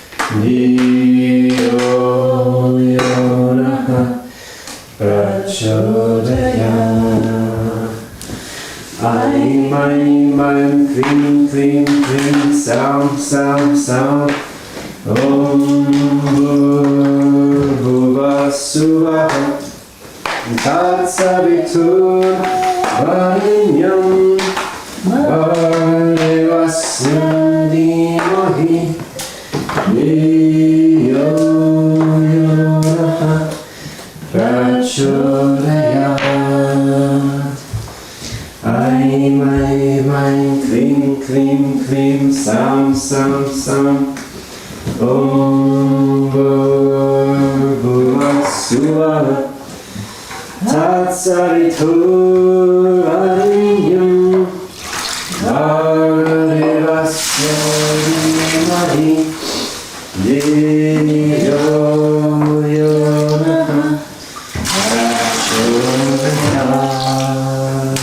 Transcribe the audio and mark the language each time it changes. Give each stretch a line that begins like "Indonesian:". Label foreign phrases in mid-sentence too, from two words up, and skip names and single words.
Sanskrit: धियो यो नः प्रचोदयात्. ऐं, ऐं, ऐं, क्रीं, क्रीं, क्रीं,
English: sound, sound, sound.
Sanskrit: ओम् भूर्भुवः स्वः तत्सवितुर्वरेण्यं भर्गवस्य धीमहि धियो यो नः प्रचोदयात्. ऐं, ऐं, ऐं, क्रीं, क्रीं, क्रीं,
English: sound, sound, sound.
Sanskrit: ओम् भूर्भुवः स्वः तत्सवितुर्वरेण्यं भर्गवस्य धीमहि धियो यो नः प्रचोदयात्.